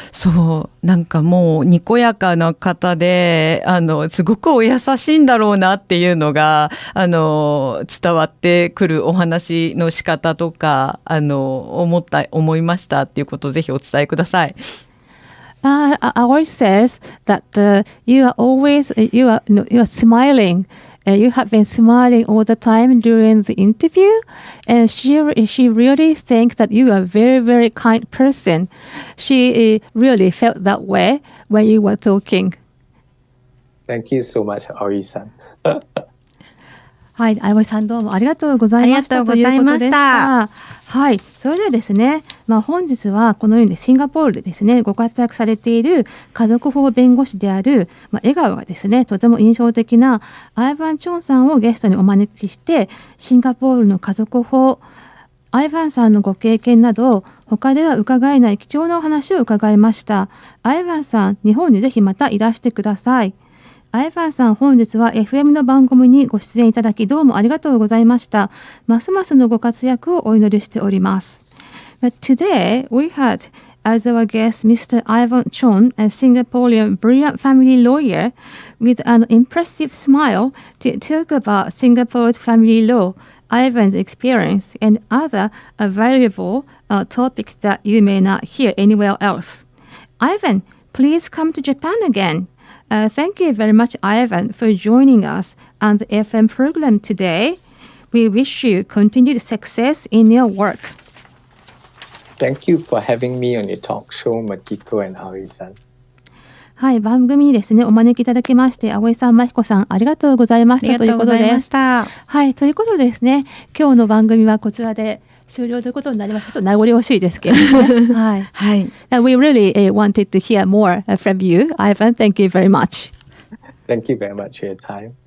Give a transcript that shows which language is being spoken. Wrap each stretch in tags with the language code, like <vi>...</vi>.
<ja>そうもうにこやかな方ですごくお優しいんだろうなっていうのが伝わってくるお話の仕方とか思いましたっていうことをぜひお伝えください。</ja> <en>Our says that you are smiling. You have been smiling all the time during the interview, and she really thinks that you are a very, very kind person. She really felt that way when you were talking. Thank you so much, Aoi-san.</en> <ja>はい、相森さんどうもありがとうございました。ありがとうございました。はい、それではですね、本日はこのようにシンガポールでですね、ご活躍されている家族法弁護士である、笑顔がですね、とても印象的なアイヴァン・チョンさんをゲストにお招きして、シンガポールの家族法、アイヴァンさんのご経験など、他では伺えない貴重なお話を伺いました。アイヴァンさん、日本にぜひまたいらしてください。アイヴァンさん、本日は FM の番組にご出演いただきどうもありがとうございました。ますますのご活躍をお祈りしております。</ja> <en>But today we had as our guest Mr. Ivan Chong, a Singaporean brilliant family lawyer with an impressive smile to talk about Singapore's family law, Ivan's experience, and other valuable topics that you may not hear anywhere else. Ivan, please come to Japan again.Thank you very much, Ivan, for joining us on the FM program today. We wish you continued success in your work. Thank you for having me on your talk show, Makiko and Ari-san.</en> <ja>はい、番組にですね、お招きいただきまして、葵さん、真彦さん、ありがとうございましたということです。はい、ということでですね、今日の番組はこちらで終了ということになります。ちょっと名残惜しいですけどね。はい。はい。</ja> <en>We really wanted to hear more from you, Ivan. Thank you very much. Thank you very much for your time.</en>